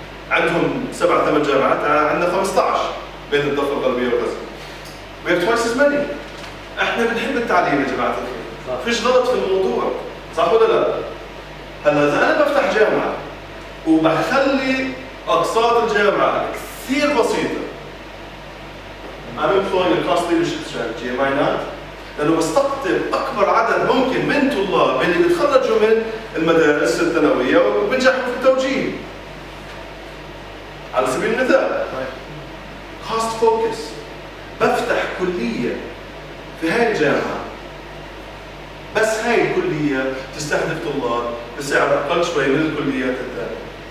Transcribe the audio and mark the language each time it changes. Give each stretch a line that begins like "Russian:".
Arabic: عندهم 7-8 جامعات، عندنا 15 بين الضفه الغربيه وغزه.
English: We have twice as many.
Arabic: احنا بنحب التعليم يا جماعه الخير. فيش غلط في الموضوع، صح ولا لا؟ هلا اذا انا بفتح جامعه وبخلي اقساط الجامعه كثير بسيطه.
English: I'm employing a cost leadership strategy, am I not?
Arabic: لأنه بستقطب أكبر عدد ممكن من طلاب اللي بيتخرجوا من المدارس الثانوية وبنجحوا في التوجيه. على سبيل المثال cost focus، بفتح كلية في هاي الجامعة، بس هاي الكلية تستهدف طلاب بسعر أقل شوي من الكليات الثانية.